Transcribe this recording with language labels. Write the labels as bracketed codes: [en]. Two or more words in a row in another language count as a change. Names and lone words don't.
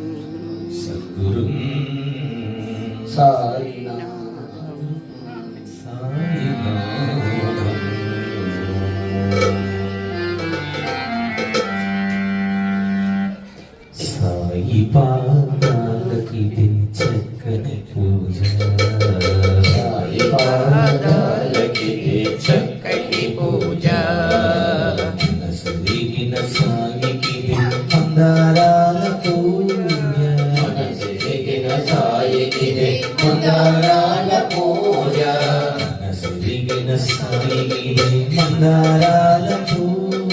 [sa] सद्गुरुं साईनाथं [te] साई पादालకి చక్కని పూజ साई पादालకి చక్కటి పూజ మనసిరిగిన సాయికి మందారాల పూజ మనసిరిగిన సాయికి మందారాల పూజ మనసిరిగిన సాయికి మందారాల పూజ